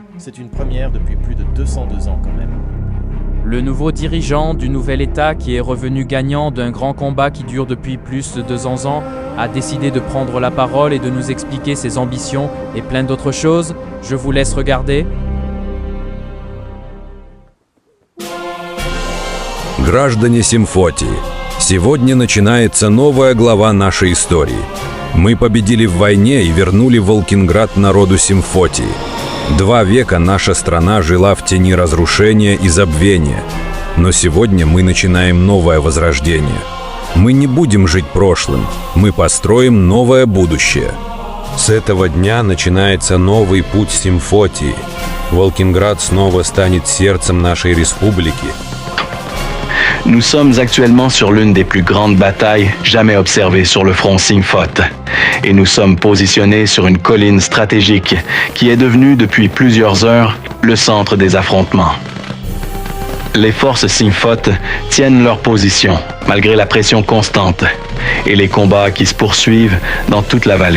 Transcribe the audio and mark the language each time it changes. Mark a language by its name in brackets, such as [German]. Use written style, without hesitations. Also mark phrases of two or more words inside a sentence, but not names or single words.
[French] C'est une première depuis plus de 202 ans quand même. Le nouveau dirigeant du nouvel État, qui est revenu gagnant d'un grand combat qui dure depuis plus de 200 ans, a décidé de prendre la parole et de nous expliquer ses ambitions et plein d'autres choses. Je vous laisse regarder. [Russian] Граждане Симфотии, сегодня начинается новая глава нашей истории. Мы победили в войне и вернули Волкинград народу Симфотии. 2 века наша страна жила в тени разрушения и забвения. Но сегодня мы начинаем новое возрождение. Мы не будем жить прошлым, мы построим новое будущее. С этого дня начинается новый путь Симфотии. Волкинград снова станет сердцем нашей республики. [French] Nous sommes actuellement sur l'une des plus grandes batailles jamais observées sur le front Symphote. Et nous sommes positionnés sur une colline stratégique qui est devenue depuis plusieurs heures le centre des affrontements. Les forces Symphote tiennent leur position malgré la pression constante et les combats qui se poursuivent dans toute la vallée.